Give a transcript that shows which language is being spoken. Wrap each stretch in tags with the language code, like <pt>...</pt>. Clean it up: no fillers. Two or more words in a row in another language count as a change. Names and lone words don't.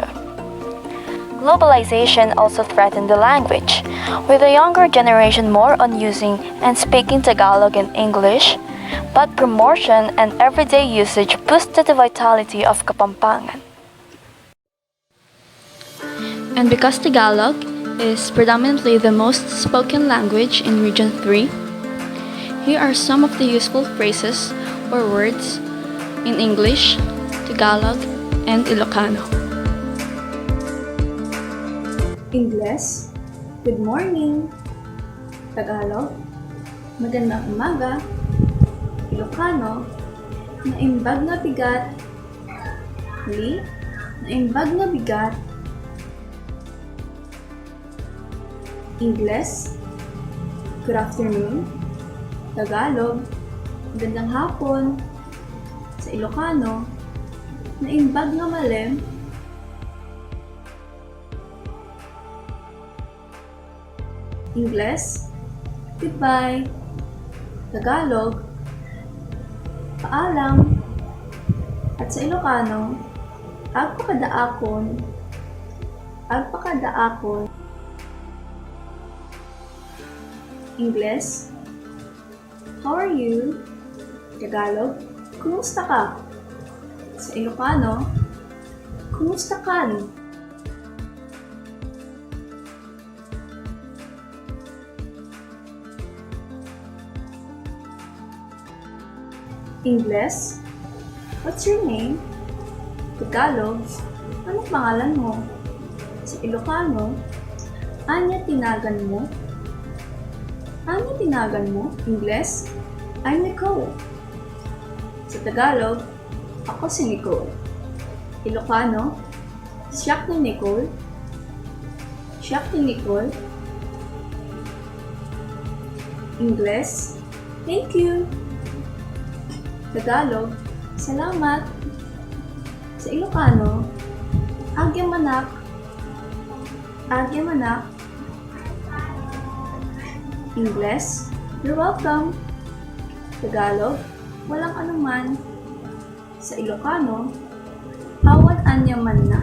<en>Globalization also threatened the language, with the younger generation more on using and speaking Tagalog and English, but promotion and everyday usage boosted the vitality of Kapampangan. And because Tagalog is predominantly the most spoken language in Region 3, here are some of the useful phrases or words in English, Tagalog, and Ilocano. Ingles, good morning.</en> <tl>Tagalog, magandang umaga.</tl> <ilo>Ilocano, naimbag na bigat. Huli, naimbag na bigat.</ilo> <tl>Ingles,</tl> <en>good afternoon.</en> <tl>Tagalog, magandang hapon.</tl> <ilo>Sa Ilocano, naimbag na malim.</ilo> <en>Ingles, goodbye.</en> <tl>Tagalog, paalam. At sa Ilocano, agpakadaakon.</tl> <ilo>Agpakadaakon.</ilo> <tl>Ingles,</tl> <en>how are you?</en> <tl>Tagalog, kumusta ka?</tl> <ilo>Sa Ilocano, kumusta kan?</ilo> <tl>Ingles,</tl> <en>what's your name?</en> <tl>Tagalog, anong pangalan mo?</tl> <ilo>Sa Ilocano, anya tinagan mo? Anya tinagan mo? Ingles,</ilo> <en>I'm Nicole.</en> <tl>Sa Tagalog, ako si Nicole.</tl> <ilo>Ilocano, siyak ni Nicole. Siyak ni Nicole. Ingles,</ilo> <en>thank you.</en> <tl>Tagalog, salamat.</tl> <ilo>Sa Ilocano, agyamanak. Agyamanak. Ingles,</ilo> <en>you're welcome.</en> <tl>Tagalog, walang anuman.</tl> <ilo>Sa Ilocano, awan anya man na.</ilo>